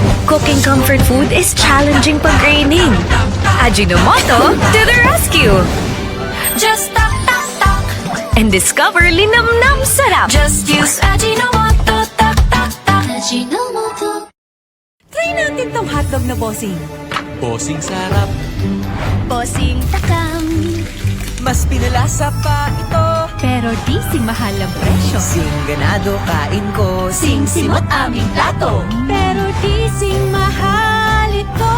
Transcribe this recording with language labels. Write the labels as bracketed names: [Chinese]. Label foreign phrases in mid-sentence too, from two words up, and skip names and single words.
[English] cooking comfort food is challenging pag-raining. Ajinomoto to the rescue! Just tak tak tak. And discover [Filipino] linamnam sarap! [English] Just use Ajinomoto, tak tak tak. Ajinomoto. [Filipino] Try natin tong hotdog na bossing. Bossing sarap. Bossing takam. Mas pinalasa pa ito. Pero di sing mahal ang presyo. Sing ganado kain ko. Sing simot aming plato. Pero di sing mahal ito.